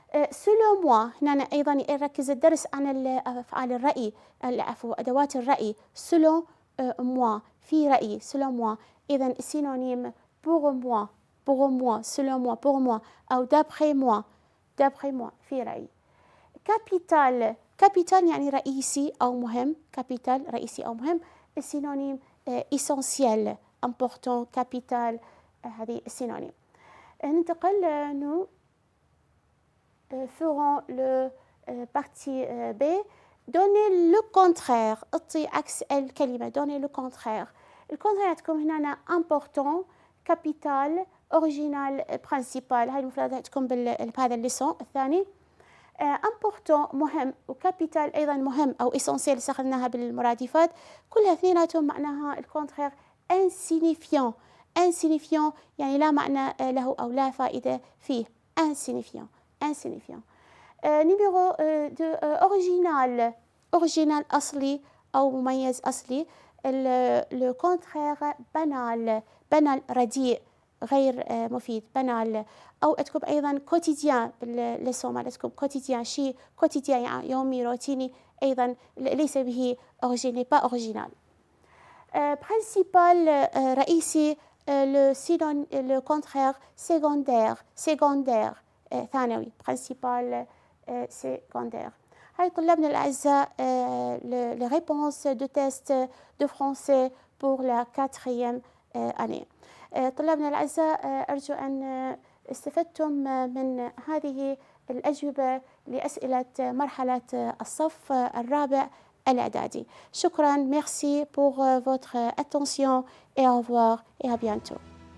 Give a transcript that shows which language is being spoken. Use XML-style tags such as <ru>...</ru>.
<fr>selon moi</fr> <ar>هنا أيضا يركز الدرس عن أفعال الرأي أدوات الرأي. selon moi في رأي selon moi. إذا السينونيم</ar> <fr>pour moi selon moi pour moi</fr> <ar>أو</ar> <fr>d'après moi</fr> <ar>في رأي. capital capital يعني رئيسي أو مهم capital رئيسي أو مهم السينونيم</ar> <fr>essentiel important capital</fr> <ar>هذه السينونيم. ننتقل</ar> <fr>nous ferons le partie B. Donnez le contraire.</fr> <ar>اعطي عكس الكلمة.</ar> <fr>Donnez le contraire.</fr> <ar>الكونترير عندكم هنا important capital original principal. هاي المفردات عندكم بهذا الليسون الثاني. important مهم وكابيتال أيضا مهم أو essentiel استخدمناها بالمرادفات. كلها اثنيناتهم معناها الكونترير insignifiant. insignifiant يعني لا معنى له أو لا فائدة فيه.</ar> <fr>insignifiant. insignifiant. numéro 2 original.</fr> <ar>original أصلي أو مميز أصلي.</ar> <fr>le contraire banal.</fr> <ar>banal رديء غير مفيد banal. أو عندكم أيضا quotidien بالليسون مالتكم quotidien شيء quotidien يعني يومي روتيني أيضا ليس به original</ar> <fr>pas original. principal رئيسي le contraire secondaire. secondaire ثانوي principal secondaire.</fr> <ar>هاي طلابنا الأعزاء</ar> <fr>les réponses de test de français pour la 4e année.</fr> <ar>طلابنا الأعزاء أرجو أن استفدتم من هذه الأجوبة لأسئلة مرحلة الصف الرابع الإعدادي. شكرا.</ar> <fr>Merci pour votre attention et au revoir et à bientôt.</fr>